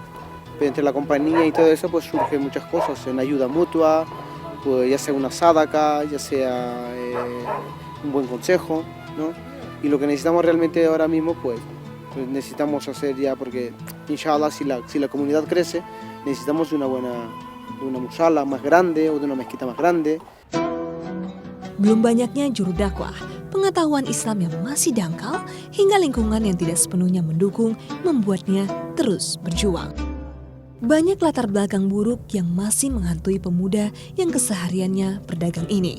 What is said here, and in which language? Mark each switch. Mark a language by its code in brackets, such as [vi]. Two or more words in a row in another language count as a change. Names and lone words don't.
[es] Pero entre la compañía y todo eso, pues surgen muchas cosas, en ayuda mutua, pues ya sea una sadaqa, ya sea un buen consejo, ¿no? Y lo que necesitamos realmente ahora mismo, pues necesitamos hacer ya, porque inshallah, si la comunidad crece, necesitamos de una musala más grande o de una mezquita más grande. [id] Belum banyaknya juru dakwah, pengetahuan Islam yang masih dangkal, hingga lingkungan yang tidak sepenuhnya mendukung membuatnya terus berjuang. Banyak latar belakang buruk yang masih menghantui pemuda yang kesehariannya berdagang ini.